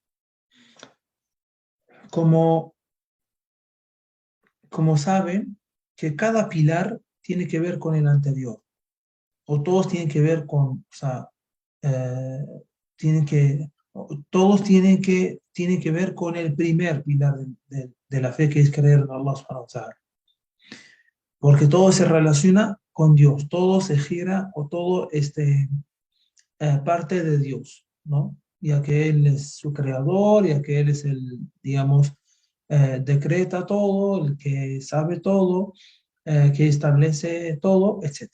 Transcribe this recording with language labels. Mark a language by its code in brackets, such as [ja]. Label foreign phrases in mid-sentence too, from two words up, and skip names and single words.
[es] Como, como saben, que cada pilar tiene que ver con el anterior, o todos tienen que ver con, o sea, eh, tienen que, todos tienen que ver con el primer pilar de la fe, que es creer en [ar] الله سبحانه وتعالى. [es] Porque todo se relaciona con Dios, todo se gira o todo parte de Dios, ¿no? Ya que Él es su creador, ya que Él es el, digamos, decreta todo, el que sabe todo, que establece todo, etc.